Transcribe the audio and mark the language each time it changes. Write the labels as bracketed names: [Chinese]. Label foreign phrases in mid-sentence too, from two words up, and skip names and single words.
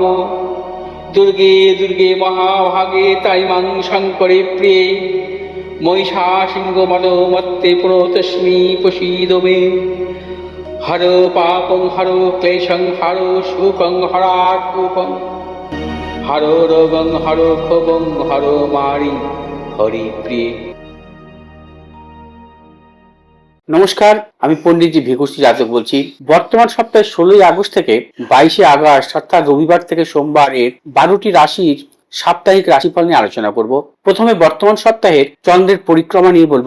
[Sanskrit] दुर्गे दुर्गे महाभागे ताइमां शङ्करे प्रिये महिषासिंहमदोमत्ते प्रणतोऽस्मि प्रसीद मे। हरो पापं हरो क्लेशं हरो शोकं हरात्मकं हरो रोगं हरो क्षोभं हरो मारि हरिप्रिये। [Bangla] নমস্কার, আমি পণ্ডিতজি ভিকুশ্রী জাতক বলছি। বর্তমান সপ্তাহে 16 আগস্ট থেকে 22 আগস্ট অর্থাৎ রবিবার থেকে সোমবার এর 12টি রাশির সাপ্তাহিক রাশিফল নিয়ে আলোচনা করব। প্রথমে বর্তমান সপ্তাহের চন্দ্রের পরিক্রমা নিয়ে বলবো।